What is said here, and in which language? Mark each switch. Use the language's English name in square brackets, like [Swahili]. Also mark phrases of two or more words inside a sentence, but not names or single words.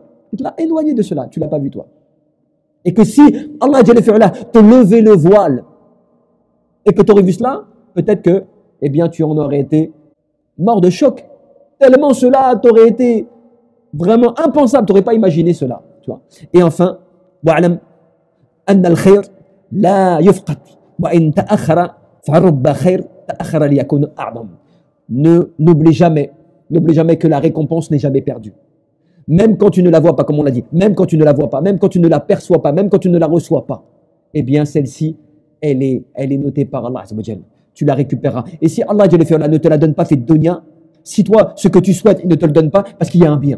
[French] Il t'a éloigné de cela, tu l'as pas vu toi. Et que si Allah te levait le voile et que tu aurais vu cela, peut-être que, eh bien, tu en aurais été mort de choc. Tellement cela t'aurait été vraiment impensable, tu n'aurais pas imaginé cela. Tu vois. Et enfin, [Arabic] واعلم أن الخير لا يفقد وإن تأخر فرب خير تأخر ليكون أعظم. [French] N'oublie jamais que la récompense n'est jamais perdue. Même quand tu ne la vois pas, comme on l'a dit, même quand tu ne la vois pas, même quand tu ne la perçois pas, même quand tu ne la reçois pas, eh bien celle-ci, elle est notée par Allah. Tu la récupéreras. Et si Allah ne te la donne pas, fait dunya, si toi, ce que tu souhaites, il ne te le donne pas, parce qu'il y a un bien.